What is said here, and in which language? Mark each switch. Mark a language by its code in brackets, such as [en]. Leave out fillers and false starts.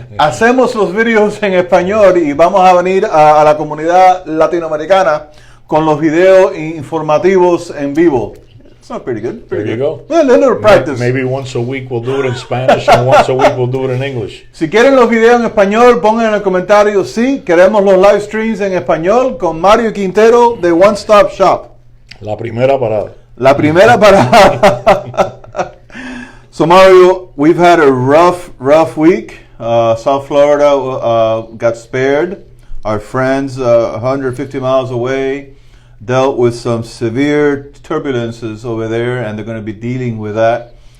[es] Hacemos los videos en español y vamos a venir a la comunidad latinoamericana con los videos informativos en vivo. [en] It's not pretty good. Pretty There you good. go. Well, a little practice. Maybe once a week we'll do it in Spanish and once a week we'll do it in English. [es] Si quieren los videos en español, pongan en el comentario sí, queremos los live streams en español con Mario Quintero de One Stop Shop. La primera parada. La primera parada. [en] So Mario, we've had a rough week. South Florida got spared. Our friends 150 miles away dealt with some severe turbulences over there, and they're going to be dealing with that.